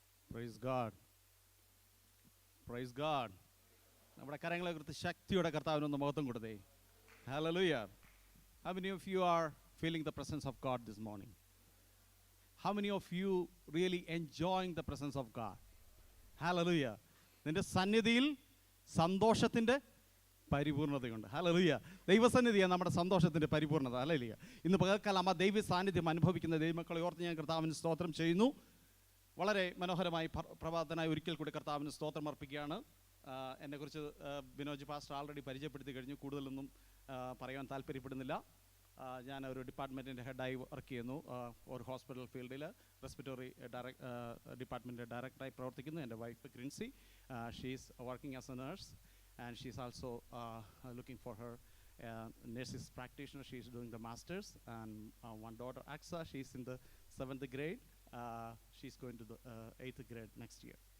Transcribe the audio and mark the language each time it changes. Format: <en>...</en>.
<en>Praise God, praise God.</en> <ml>നമ്മുടെ കരങ്ങളെ കുറിച്ച് ശക്തിയുടെ കർത്താവിനൊന്ന് മഹത്വം കൊടുത്തേ. Hallelujah.</ml> <en>How many of you are feeling the presence of God this morning? How many of you really enjoying the presence of God? Hallelujah.</en> <ml>നിന്റെ സന്നിധിയിൽ സന്തോഷത്തിൻ്റെ പരിപൂർണതയുണ്ട്. Hallelujah. ദൈവസന്നിധിയാണ് നമ്മുടെ സന്തോഷത്തിൻ്റെ പരിപൂർണത. ഹല്ലേലൂയ. ഇന്ന് പകൽക്കാലം ആ ദൈവ സാന്നിധ്യം അനുഭവിക്കുന്ന ദൈവമക്കളെ ഓർത്ത് ഞാൻ കർത്താവിന് സ്തോത്രം ചെയ്യുന്നു. വളരെ മനോഹരമായി പ്രഭാതനായി ഒരിക്കൽ കൂടി കർത്താവിന് സ്തോത്രം അർപ്പിക്കുകയാണ്. എന്നെക്കുറിച്ച് ബിനോജ് പാസ്റ്റർ ആൾറെഡി പരിചയപ്പെടുത്തി കഴിഞ്ഞു. കൂടുതലൊന്നും പറയാൻ താല്പര്യപ്പെടുന്നില്ല. ഞാൻ ഒരു ഡിപ്പാർട്ട്മെൻറ്റിൻ്റെ ഹെഡായി വർക്ക് ചെയ്യുന്നു. ഒരു ഹോസ്പിറ്റൽ ഫീൽഡിൽ റെസ്പിറ്ററി ഡിപ്പാർട്ട്മെൻറ്റ് ഡയറക്ടറായി പ്രവർത്തിക്കുന്നു.</ml> <en>എൻ്റെ wife Crincy, she's working as a nurse and she's also looking for her nurses practitioner. She is doing the masters, and one daughter Aksa, she is in the 7th grade. She is going to the 8th grade next year.</en>